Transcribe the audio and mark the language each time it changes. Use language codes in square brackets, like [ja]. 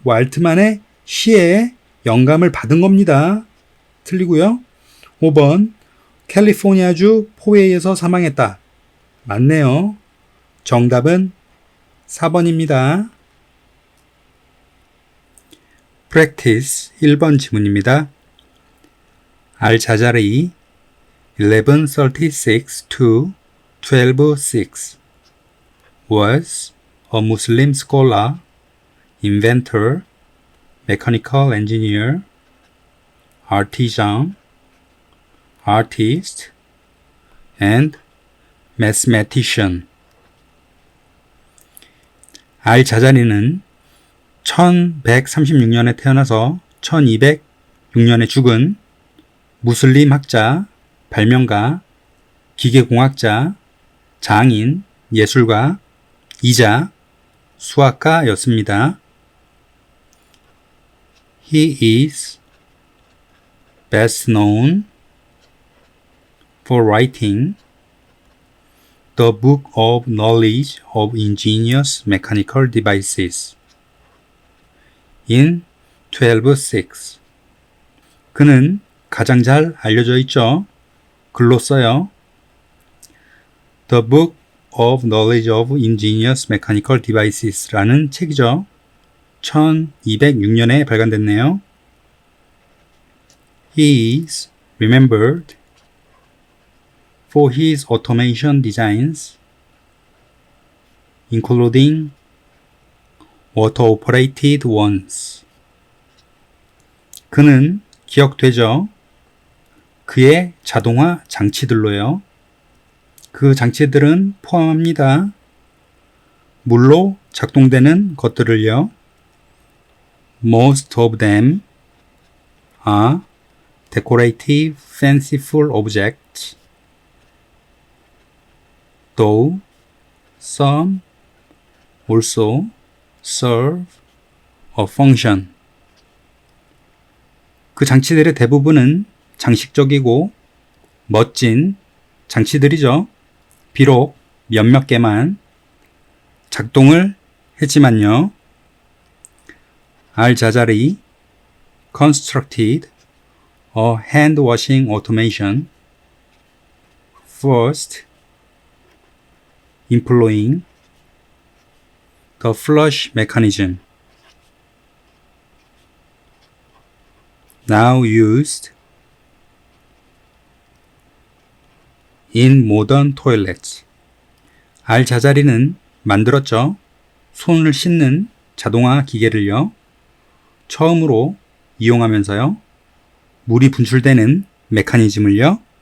[ko] 왈트만의 시에 영감을 받은 겁니다. 틀리고요. 5번 캘리포니아주 포웨이에서 사망했다. 맞네요. 정답은 4번입니다. practice 1번 지문입니다. [en] 알자자리 1136 to 1206 was a Muslim scholar, inventor, mechanical engineer, artisan, artist, and mathematician. [ko] 알자자리는 1136년에 태어나서 1206년에 죽은 무슬림 학자, 발명가, 기계공학자, 장인, 예술가, 이자 수학가였습니다. [en] He is best known for writing The Book of Knowledge of Ingenious Mechanical Devices in 1206. [ko] 그는 가장 잘 알려져 있죠. 글로 써요. The Book of Knowledge of Ingenious Mechanical Devices라는 책이죠. 1206년에 발간됐네요. [en] He is remembered for his automation designs, including water-operated ones. [ko] 그는 기억되죠. 그의 자동화 장치들로요. 그 장치들은 포함합니다. 물로 작동되는 것들을요. [en] Most of them are decorative, fanciful objects, though some also serve a function. [ko] 그 장치들의 대부분은 장식적이고 멋진 장치들이죠. 비록 몇몇 개만 작동을 했지만요. [en] 알자자리 constructed a hand washing automation first employing the flush mechanism now used in modern toilets. [ko] 알자자리는 만들었죠. 손을 씻는 자동화 기계를요. 처음으로 이용하면서요. 물이 분출되는 메커니즘을요.